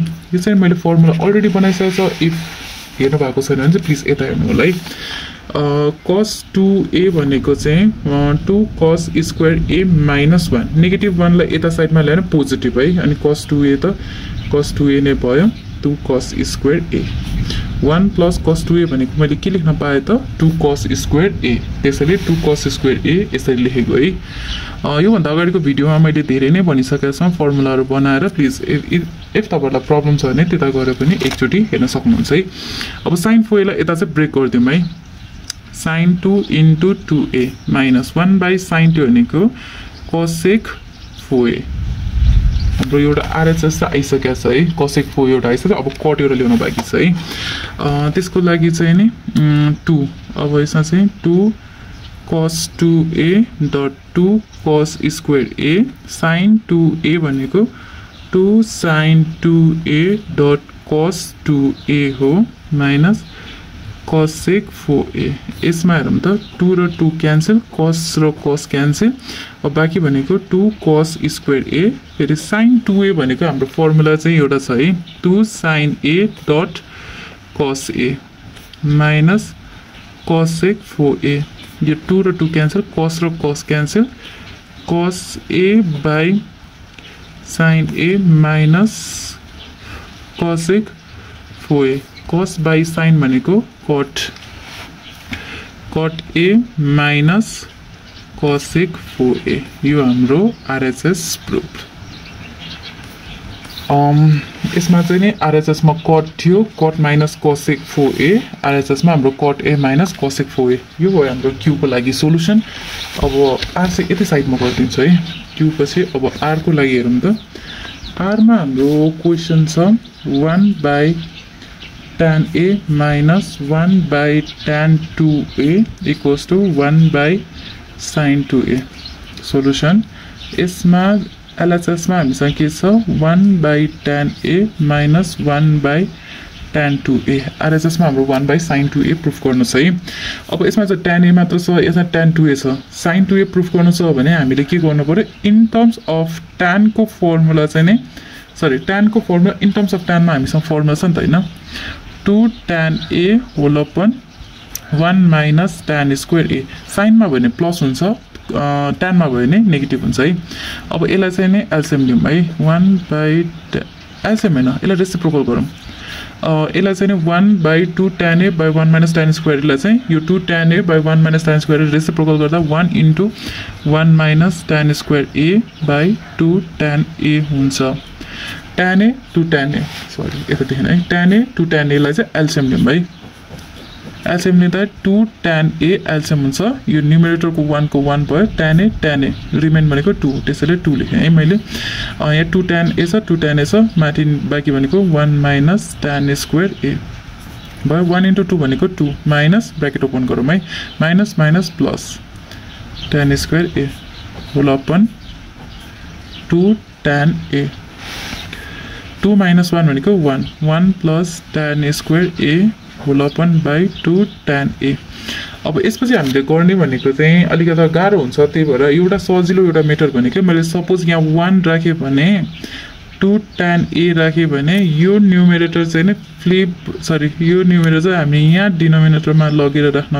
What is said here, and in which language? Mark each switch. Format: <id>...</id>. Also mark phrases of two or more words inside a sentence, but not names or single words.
<ne>यो चाहिँ मैले फर्मुला अलरेडी बनाइसकेको छ। इफ हेर्नु भएको छैन भने चाहिँ प्लिज यता हेर्नु होला है। cos 2a भनेको चाहिँ</ne> <en>2 cos square a minus 1 negative 1</en> <ne>लाई यता साइडमा ल्याएर पोजिटिभ है। अनि cos 2a त cos 2a नै भयो</ne> <en>2 cos square a. 1 plus cos 2a</en> <ne>भनेको मैले के लेख्न पाएँ त</ne> <en>2 cos square a,</en> <ne>त्यसैले</ne> <en>2 cos square a</en> <ne>यसरी लेखेको है। यो भन्दा अगाडिको भिडियोमा मैले धेरै नै भनिसकेको छु फर्मुलाहरु बनाएर।</ne> <en>please if</en> <ne>तपाईहरुलाई प्रब्लम छ भने त्यता गएर पनि एकचोटी हेर्न सक्नुहुन्छ है। अब sin 4a लाई यता चाहिँ ब्रेक गर्दियौ है।</ne> <en>sin 2 into 2a minus 1 by sin 2</en> <ne>भनेको cosec 4a। हाम्रो एउटा RHS आइसकेको छ है। cosec 4 एउटा आइसक्यो। अब cot एउटा ल्याउन बाँकी छ है। त्यसको लागि चाहिँ नि 2 अब यसमा चाहिँ</ne> <en>2 cos 2a dot 2 cos square a sin 2a</en> <ne>भनेको</ne> <en>2 sin 2a dot cos 2a</en> <ne>हो</ne> <en>minus cosec 4a.</en> <ne>यसमा हेरौँ त 2 र 2 क्यान्सल, cos र cos क्यान्सल। अब बाँकी भनेको</ne> <en>2 cos square a</en> <ne>फेरि sin 2a भनेको हाम्रो फर्मुला चाहिँ एउटा छ है</ne> <en>2 sin a dot cos a minus cosec 4a.</en> <ne>यो 2 र 2 क्यान्सल cos र cos क्यान्सल</ne> <en>cos a by sin a minus cosec 4a cos by sin</en> <ne>भनेको</ne> <en>cot a minus cosec 4a</en> <ne>यो हाम्रो RHS प्रुफ यसमा चाहिँ नि RHS मा cot थियो</ne> <en>cot minus cosec 4a</en> <ne>RHS मा हाम्रो</ne> <en>cot a minus cosec 4a</en> <ne>यो भयो हाम्रो q को लागि सोलुसन अब r चाहिँ यतै साइडमा गरिदिन्छु है q पछि अब r को लागि हेरौँ त r मा हाम्रो क्वेशन छ</ne> <en>1 by tan a minus 1 by tan 2a equals to 1 by sin 2a</en> <ne>सोलुसन यसमा LHS मा हामीसँग के छ</ne> <en>1 by tan a minus 1 by tan 2a</en> <ne>RHS मा हाम्रो</ne> <en>1 by sin 2a</en> <ne>प्रुफ गर्नु छ है अब यसमा चाहिँ tan a मात्र छ यसमा tan 2a छ sin 2a प्रुफ गर्नु छ भने हामीले के गर्नु पर्यो</ne> <en>in terms of</en> <ne>tan को फर्मुला चाहिँ नि सरी tan को फर्मुला</ne> <en>in terms of</en> <ne>tan मा हामीसँग फर्मुला छ नि त हैन</ne> <en>2 tan a whole upon 1 minus tan square a</en> <ne>sin मा भने प्लस हुन्छ tan मा भयो नि नेगेटिभ हुन्छ है अब यसलाई चाहिँ नि एलसीएम लियौं है 1 by एलसीएम हैन यसलाई रेसिप्रोकल गरौँ यसलाई चाहिँ नि</ne> <en>1 by 2 tan a by 1 minus tan square</en> <ne>लाई चाहिँ यो</ne> <en>2 tan a by 1 minus tan square</en> <ne>रेसिप्रोकल गर्दा</ne> <en>1 into 1 minus tan square a by 2 tan a</en> <ne>हुन्छ</ne> <en>tan a to</en> <ne>tan a सरी यता देख्नु है</ne> <en>tan a to tan a</en> <ne>लाई चाहिँ एलसीएम लियौं है एलसीएम लिँदा 2 tan a एलसीएम हुन्छ यो न्युमरेटर को 1 को 1 भयो tan a रिमेन भनेको 2 त्यसैले 2 लेखे है मैले यहाँ 2 tan a छ 2 tan a छ माथि बाँकी भनेको</ne> <en>1 minus tan square a</en> <ne>भयो 1 into 2 भनेको 2 माइनस ब्र्याकेट ओपन गरौँ है</ne> <en>minus minus plus tan square a whole upon 2 tan a 2 minus 1 means 1 1 plus tan square a whole upon by 2 tan a</en> <ne>अब यसपछि हामीले गर्ने भनेको चाहिँ अलिकति गाह्रो हुन्छ त्यही भएर एउटा सजिलो एउटा मेथड भनेको मैले सपोज यहाँ 1 राखे भने 2 tan a राखे भने यो न्युमरेटर चाहिँ नि फ्लिप सरी यो न्युमरेटर चाहिँ हामी यहाँ डिनोमिनेटरमा लगेर राख्न</ne>